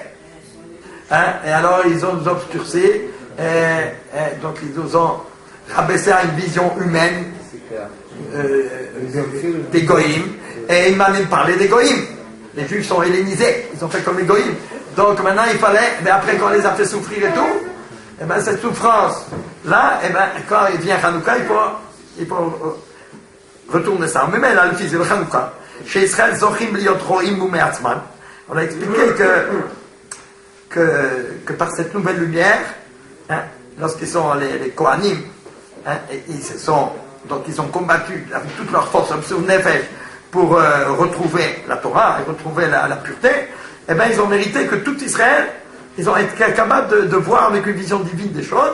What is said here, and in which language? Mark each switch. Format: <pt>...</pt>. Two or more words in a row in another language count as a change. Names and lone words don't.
<fr>Et alors, ils ont nous obscurci, donc ils nous ont rabaissé à une vision humaine des Goïm, et ils m'ont même parlé des Goïm. Les Juifs sont hellénisés, ils ont fait comme les Goïm. Donc maintenant, il fallait, mais après qu'on les a fait souffrir et tout, Et bien cette souffrance, là, et ben quand il vient Hanouka, il faut retourner ça. Mais là, le fils de Hanouka, chez Israël,</fr> <he>זוכים להיות רואים מעצמן.</he> <fr>On a expliqué que par cette nouvelle lumière, hein, lorsqu'ils sont les Kohanim, hein, ils ont combattu avec toute leur force, sur Nefesh, pour retrouver la Torah et retrouver la pureté, et bien ils ont mérité que tout Israël, ils ont été capables de voir avec une vision divine des choses.</fr>